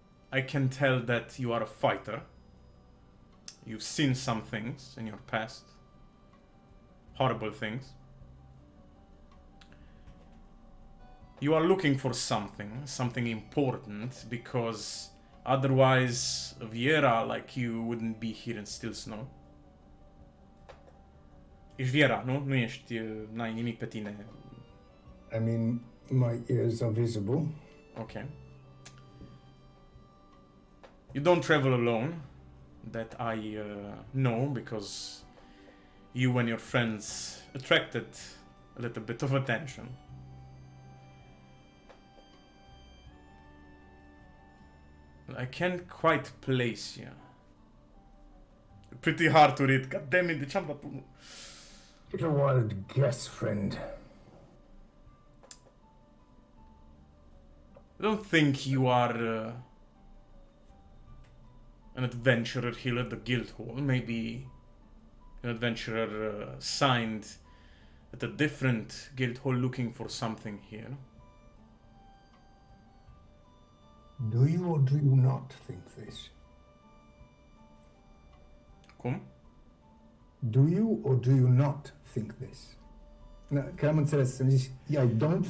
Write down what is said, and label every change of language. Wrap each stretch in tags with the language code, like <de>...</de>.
<en>I can tell that you are a fighter. You've seen some things in your past. Horrible things. You are looking for something important, because otherwise Viera, like you, wouldn't be here in Still Snow.</en> <ro>Ești Viera, nu? Nu ești, n-ai nimic pe tine.</ro> <en>I mean, my ears are visible. Okay. You don't travel alone, that I know, because you and your friends attracted a little bit of attention. I can't quite place you. Pretty hard to read. God damn it,</en> <ro>de ce-am dat unul?</ro> <en>It's a wild guess, friend. I don't think you are an adventurer here at the Guildhall. Maybe an adventurer signed at a different Guildhall looking for something here. Do you or do you not think this?</en> <ro>Cum?</ro> <en>Do you or do you not think this?</en> <ro>Că am înțeles, să-mi zici,</ro> <en>yeah, I don't</en>